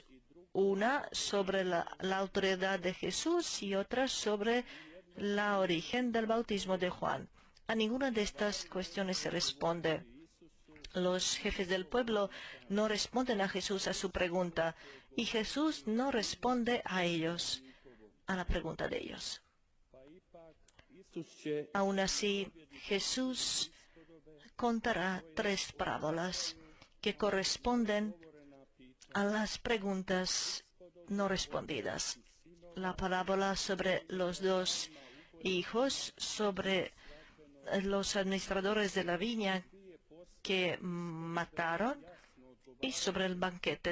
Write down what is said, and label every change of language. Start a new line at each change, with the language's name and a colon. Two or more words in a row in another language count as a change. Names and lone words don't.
Spanish: Una sobre la autoridad de Jesús y otra sobre la origen del bautismo de Juan. A ninguna de estas cuestiones se responde. Los jefes del pueblo no responden a Jesús a su pregunta y Jesús no responde a ellos, a la pregunta de ellos.
Croatian: Pa ipak Isus će
Spanish: Aún así, Jesús contará 3 parábolas que corresponden
Croatian: odgovorena pitanja.
Spanish: a las preguntas no respondidas. La parábola sobre los 2 hijos, sobre los administradores de la viña que mataron y sobre el banquete.